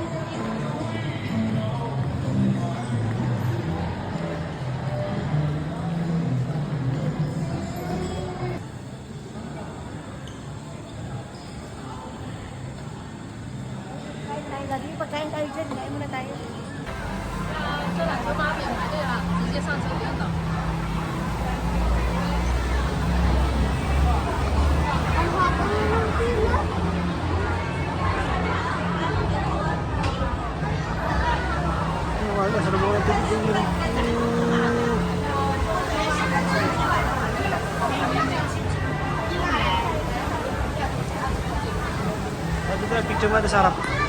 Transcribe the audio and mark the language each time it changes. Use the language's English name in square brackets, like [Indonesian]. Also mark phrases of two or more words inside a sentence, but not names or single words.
[Filipino] Pagkain tayo dyan, kain muna tayo. [Chinese] 这两个妈免排队了，直接上车不用等。 [Filipino] Ang haba ng pila. Wala, sa mga tubig. Picture mo na sa harap.